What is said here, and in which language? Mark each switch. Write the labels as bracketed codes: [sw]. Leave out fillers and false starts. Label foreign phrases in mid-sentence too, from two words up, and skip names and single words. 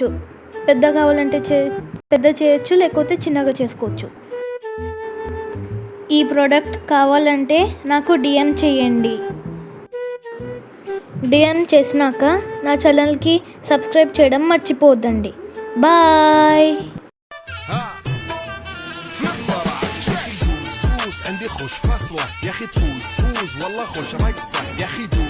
[te] పెద్ద కావాలంటే పెద్ద చేయొచ్చు, లేకపోతే చిన్నగా చేసుకోవచ్చు. ఈ ప్రోడక్ట్ కావాలంటే నాకు డిఎం చేయండి. డిఎం చేసినాక నా ఛానల్కి సబ్స్క్రైబ్ చేయడం మర్చిపోవద్దండి. బాయ్. [ar] عندي خوش فصلة يا اخي تفوز والله خوش راك صح يا اخي